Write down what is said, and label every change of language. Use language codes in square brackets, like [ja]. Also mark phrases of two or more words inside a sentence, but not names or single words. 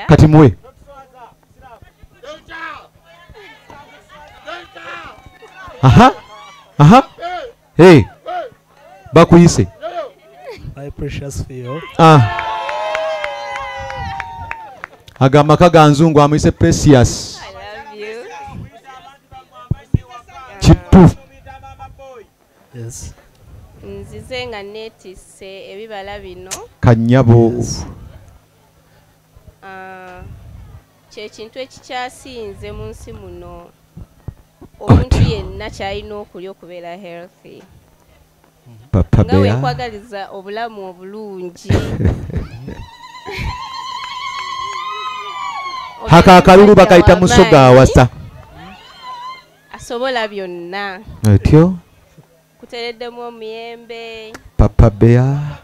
[lg] Kati muwe. Aha. Hey. Bakuyise. [en] My precious Theo. [lg] Agamba kaganzungu amuyise Precious. [en] I love you. [lg] Kituufu. [en] Yes. [lg] Nzize nga neetisse ebibala bino. Kanyabo. Kye kintu ekikyasinze mu nsi muno. Omuntu yenna kyalina okulya okubeera healthy. Papa Bear. Nga wekwagaliza obulamu obulungi. Haka akalulu bakayita musoga awasa. Asobola byonna. Etyo. Kutereddemu omuyembe. Papa Bear.